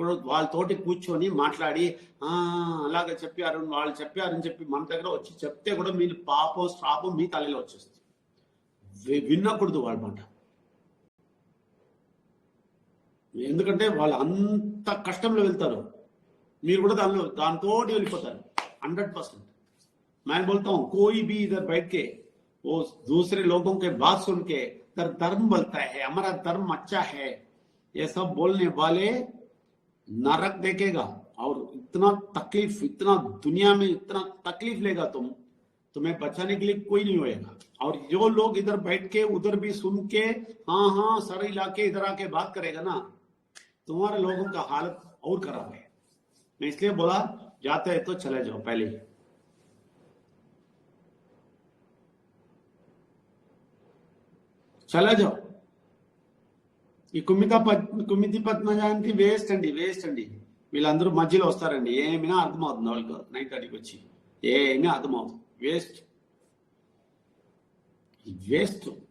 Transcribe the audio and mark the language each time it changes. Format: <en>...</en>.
<te>వాళ్ళతోటి కూర్చొని మాట్లాడి అలాగే చెప్పారు వాళ్ళు చెప్పారని చెప్పి మన దగ్గర వచ్చి చెప్తే కూడా మీరు పాపం శ్రాపం మీ తలలో వచ్చేస్తుంది। వినకూడదు వాళ్ళ మాట, ఎందుకంటే వాళ్ళు అంత కష్టంలో వెళ్తారు, మీరు కూడా దాంతో వెళ్ళిపోతారు 100%।</te> <hi>मैं बोलता हूँ कोई भी इधर बैठ के वो दूसरे लोगों के बात सुन के धर्म बोलता है हमारा धर्म अच्छा है, ये सब बोलने वाले नरक देखेगा। और इतना तकलीफ, इतना दुनिया में इतना तकलीफ लेगा तुम्हें बचाने के लिए कोई नहीं होएगा। और जो लोग इधर बैठ के उधर भी सुन के हाँ सर हिला के इधर आके बात करेगा ना, तुम्हारे लोगों का हालत और खराब है। मैं इसलिए बोला जाते हैं तो चले जाओ, पहले ही चले जाओ।</hi> <te>ఈ కుమితి పద్మ జయంతి వేస్ట్ అండి। వీళ్ళందరూ మధ్యలో వస్తారండి, ఏమైనా అర్థమవుతుంది వాళ్ళకి 9:30కి వచ్చి ఏమీ అర్థమవుతుంది, వేస్ట్।</te>